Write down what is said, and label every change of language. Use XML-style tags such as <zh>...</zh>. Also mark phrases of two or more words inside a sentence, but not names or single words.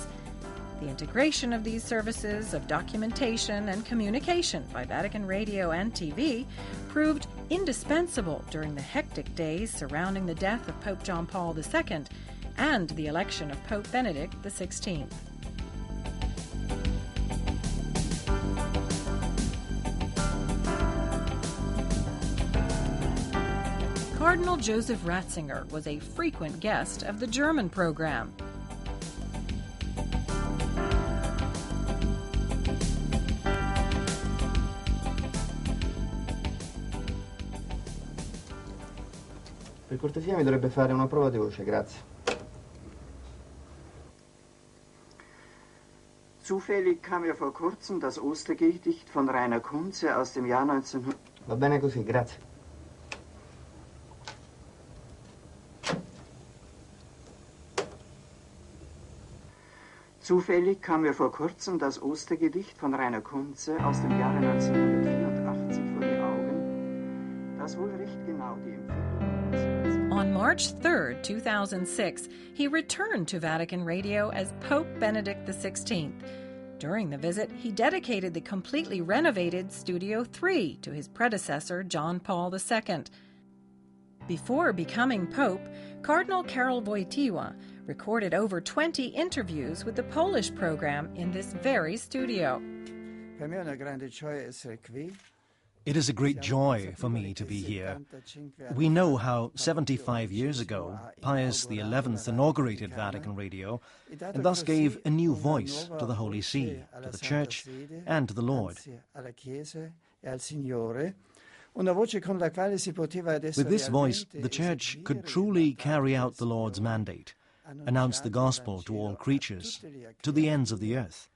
<en>The integration of these services of documentation and communication by Vatican Radio and TV proved indispensable during the hectic days surrounding the death of Pope John Paul II and the election of Pope Benedict XVI. Cardinal Joseph Ratzinger was a frequent guest of the German program.</en> <it>Per cortesia mi dovrebbe fare una prova di voce, grazie.</it> <de>Zufällig kam mir vor kurzem das Ostergedicht von Rainer Kunze aus dem Jahr 1900.</de> <it>Va bene così, grazie.</it> <de>Zufällig kam mir vor kurzem das Ostergedicht von Rainer Kunze aus dem Jahre 1984 vor die Augen, das wohl recht genau die Empfindung.</de> <en>On March 3, 2006, he returned to Vatican Radio as Pope Benedict XVI. During the visit, he dedicated the completely renovated Studio 3 to his predecessor, John Paul II. Before becoming Pope, Cardinal Karol Wojtyła recorded over 20 interviews with the Polish program in this very studio.</en> <it>Per me è una grande gioia essere qui.</it> <en>It is a great joy for me to be here. We know how 75 years ago Pius XI inaugurated Vatican Radio and thus gave a new voice to the Holy See, to the Church and to the Lord. With this voice, the Church could truly carry out the Lord's mandate, announce the gospel to all creatures, to the ends of the earth.</en>